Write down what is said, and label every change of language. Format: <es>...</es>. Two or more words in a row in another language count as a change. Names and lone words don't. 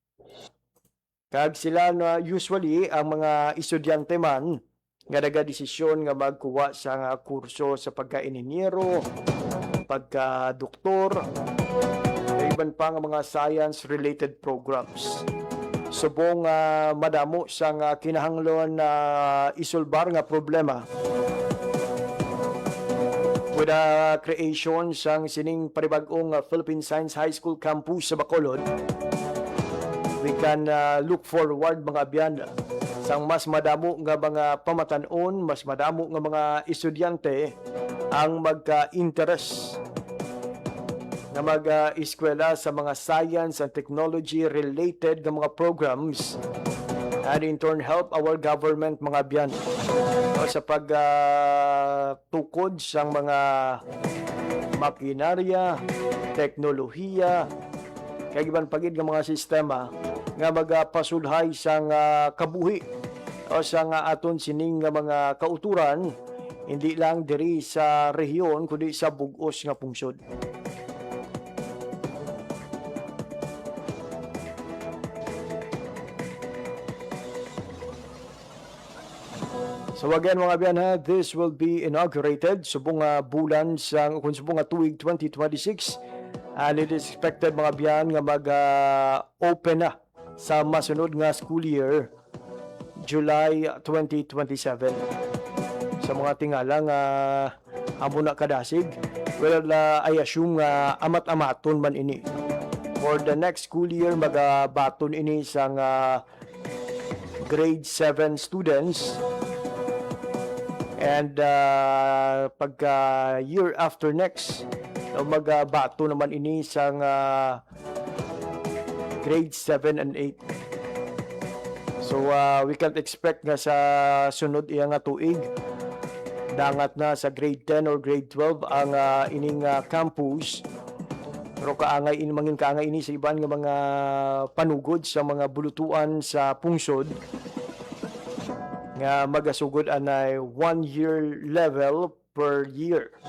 <hil>Kag sila na usually ang mga estudyante man nga nagadesisyon nga magkuha sa kurso sa pagka-inhinyero, pagka-doktor, iban pa nga mga</hil> <en>science-related programs.</en> <hil>Subong madamo sa kinahanglan na isulbar nga problema</hil> <en>with the creation</en> <hil>sang sining panibagong Philippine Science High School campus sa Bacolod,</hil> <en>we can look forward</en> <hil>mga abyan sang mas madamo nga mga pamatanon, mas madamo nga mga estudyante ang magka-interest na mag-eskwela sa mga</hil> <en>science and technology related</en> <hil>nga mga programs,</hil> <en>and in turn help our government</en> <hil>mga abyan sa pagtukod sang mga makinarya, teknolohiya, kay giban pagid nga mga sistema nga magapasulhay sang kabuhi o sang aton sining nga mga kauturan, hindi lang diri sa rehiyon kundi sa bug-os nga pungsod.</hil> <en>So again</en> <hil>mga biyan ha,</hil> <en>this will be inaugurated</en> <hil>subong bulan sang subong tuig 2026,</hil> <en>and it is expected</en> <hil>mga biyan nga mag-open na sa masunod nga</hil> <en>school year,</en> <hil>July 2027. Sa mga tingala nga amo na kadasig,</hil> <en>well, I assume</en> <hil>nga amat-amaton man ini.</hil> <en>For the next school year,</en> <hil>magabaton ini sang</hil> <en>grade 7 students. And pagka year after next,</en> <hil>magbato naman ini sang</hil> <en>grade 7 and 8. So we can't expect</en> <hil>nga sa sunod iya nga tuig dangat na sa</hil> <en>grade 10 or grade 12</en> <hil>ang ining campus. Pero kaangay ini mangin kaangay ini sa iban nga mga panugod sa mga bulutuan sa pungsod nga magasugod anay</hil> <en>1 year level per year.</en>